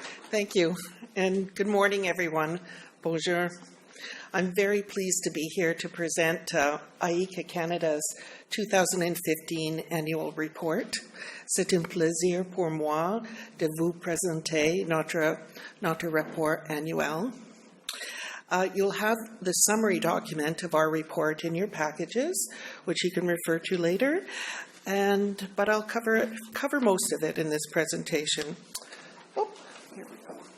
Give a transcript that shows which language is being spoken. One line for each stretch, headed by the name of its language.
English: Thank you, and good morning, everyone. Bonjour. I'm very pleased to be here to present IICA Canada's 2015 annual report.
French: C'est un plaisir pour moi de vous présenter notre rapport annuel.
English: You'll have the summary document of our report in your packages, which you can refer to later, but I'll cover most of it in this presentation. Here we go.